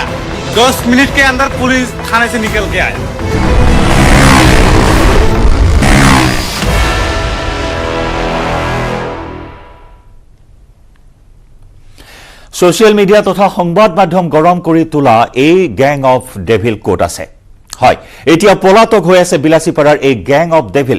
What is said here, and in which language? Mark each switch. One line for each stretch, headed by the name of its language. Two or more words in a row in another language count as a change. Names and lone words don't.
Hindi: 10 मिनट के अंदर पुलिस थाने से निकल के आया।
English: social media
Assamese: তথা সংবাদ মাধ্যম গৰম কৰি তোলা এই
English: gang of devil
Assamese: কোড আছে। হয়, এতিয়া পলাতক হৈ আছে বিলাসীপাৰাৰ এই
English: gang of devil.